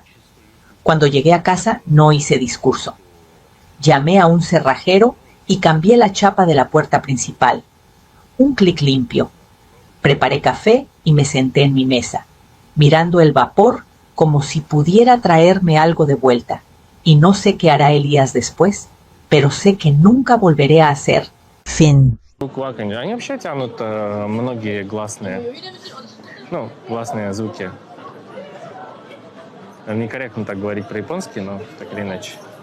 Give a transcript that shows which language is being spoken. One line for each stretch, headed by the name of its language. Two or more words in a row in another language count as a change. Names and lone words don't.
Spanish: Cuando llegué a casa no hice discurso. Llamé a un cerrajero y cambié la chapa de la puerta principal. Un clic limpio. Preparé café y me senté en mi mesa, mirando el vapor como si pudiera traerme algo de vuelta. Y no sé qué hará Elías después, pero sé que nunca volveré a hacer. Fin.
Russian: Они вообще тянут многие гласные. Гласные звуки. Некорректно так говорить про японский, но так или иначе.